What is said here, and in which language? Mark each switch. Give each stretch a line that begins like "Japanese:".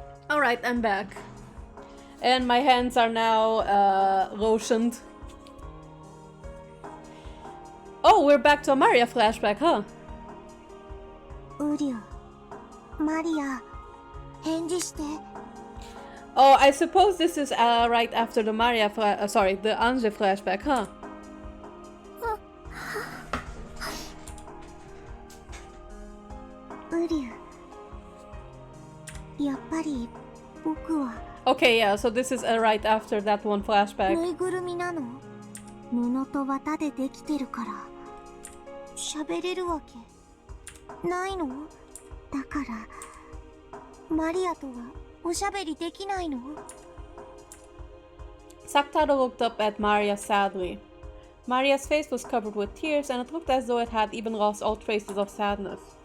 English: Alright, I'm back. And my hands are now lotioned. Oh, we're back to a Maria flashback, huh?
Japanese: ウリュマリア返事して
English: Oh, I suppose this is right after the the Ange flashback, huh?
Japanese: ウリュやっぱり僕は
English: Okay, yeah, so this is right after that one flashback.
Japanese: ぬいぐるみなの布と綿でできてるから喋れるわけないのだからマリアとはおしゃべりできないの
English: Sakutaro looked up at Maria sadly. Maria's face was covered with tears and it looked as though it had even lost all traces of sadness.